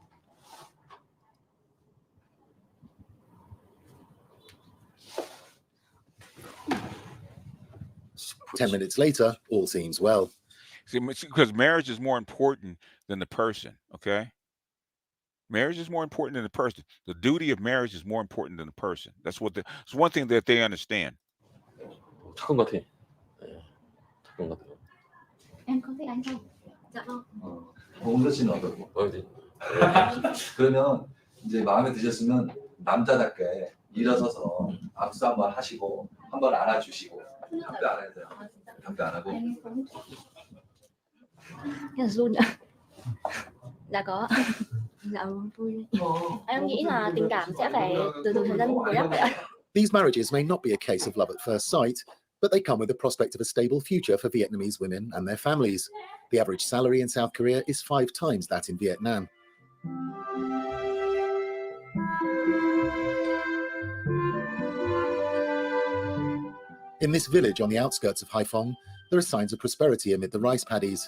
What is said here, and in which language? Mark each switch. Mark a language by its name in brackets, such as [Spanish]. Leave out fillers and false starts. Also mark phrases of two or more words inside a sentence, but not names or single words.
[English] Ten minutes later, all seems well. See, because marriage is more important than the person, okay? Marriage is more important than the person. The duty of marriage is more important than the person. That's what it's one thing that they understand. [Korean] 착한 것 같아. 착한 것 같아. [Vietnamese] Em có thích anh không? Dạ vâng. [Korean] 홍서씨는 어떻고? 그러면 이제 마음에 드셨으면 남자답게 일어서서 악수 한번 하시고 한번 안아주시고 답변 안 해도 돼요. 답변 안 하고. [Vietnamese] Cái là run ạ. Dạ có. Dạ vui. Em nghĩ là tình cảm sẽ phải từ thời gian bồi đắp vậy ạ. [English] These marriages may not be a case of love at first sight, but they come with the prospect of a stable future for Vietnamese women and their families. The average salary in South Korea is 5 times that in Vietnam. In this village on the outskirts of Haiphong, there are signs of prosperity amid the rice paddies.